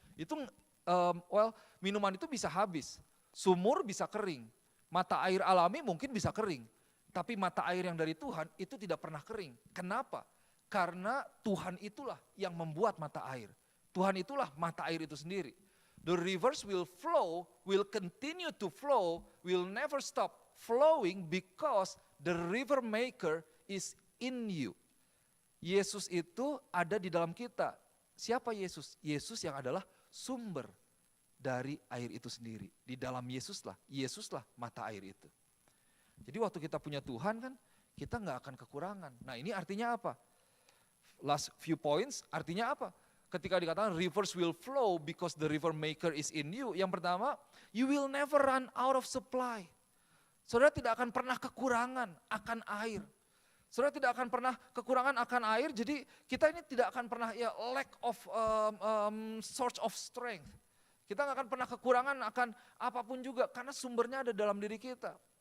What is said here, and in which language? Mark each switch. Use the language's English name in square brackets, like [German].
[Indonesian] Itu minuman itu bisa habis, sumur bisa kering, mata air alami mungkin bisa kering, tapi mata air yang dari Tuhan itu tidak pernah kering. Kenapa? Karena Tuhan itulah yang membuat mata air. Tuhan itulah mata air itu sendiri. [English] The rivers will flow, will continue to flow, will never stop flowing because the river maker is in you. [Indonesian] Yesus itu ada di dalam kita. Siapa Yesus? Yesus yang adalah sumber dari air itu sendiri. Di dalam Yesuslah mata air itu. Jadi waktu kita punya Tuhan kan, kita gak akan kekurangan. Nah ini artinya apa? [English] Last few points, [Indonesian] artinya apa? Ketika dikatakan [English] rivers will flow because the river maker is in you. [Indonesian] Yang pertama, [English] you will never run out of supply. [Indonesian] Saudara tidak akan pernah kekurangan akan air. Saudara tidak akan pernah kekurangan akan air, jadi kita ini tidak akan pernah [English] lack of source of strength. [Indonesian] Kita gak akan pernah kekurangan akan apapun juga, karena sumbernya ada dalam diri kita.